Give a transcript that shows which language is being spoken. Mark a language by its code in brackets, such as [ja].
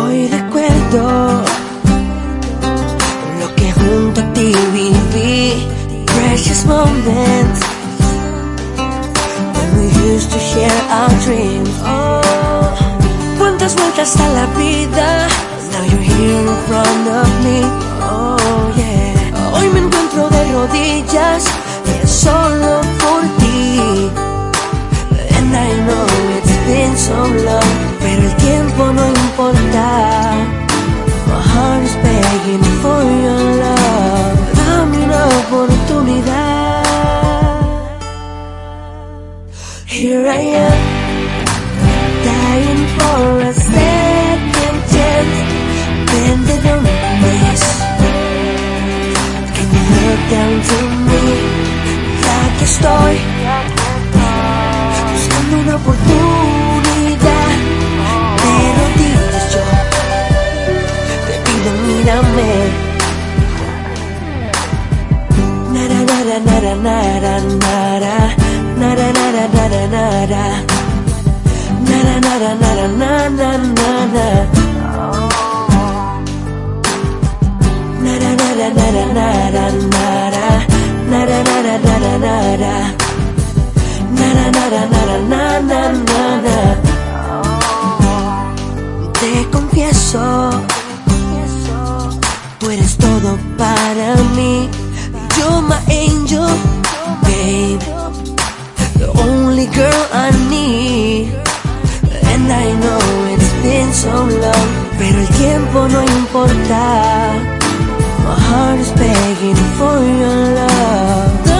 [es] recuerdo lo que junto a ti viví. [en] Precious moments when we used to share our dreams. [es] Oh, cuántas vueltas a la vida. [en] Now you're here in front of me. Oh yeah. [es] Hoy me encuentro de rodillas y es solo por ti. [en] And I know it's been so long, [es] pero el tiempo no importa. [en] My heart is begging for your love. [es] Dame una oportunidad. [en] Here I am, dying for a second chance. Bended on my knees, can you look down to me? [es] Ya que estoy buscando una oportunidad, de rodillas yo te pido, mírame. Nara, nara, nara, nara, nara, nara, nara, nara, nara, nara, nara, nara, nara, nara. Nara, nara, nara, nara, nara, nara, nara, nara, nara, nara, nara, nara. Te confieso, tú eres todo para mí. [en] You're my angel, babe, the only girl I need. And I know it's been so long, [es] pero el tiempo no importa. [en] My heart is begging for your love.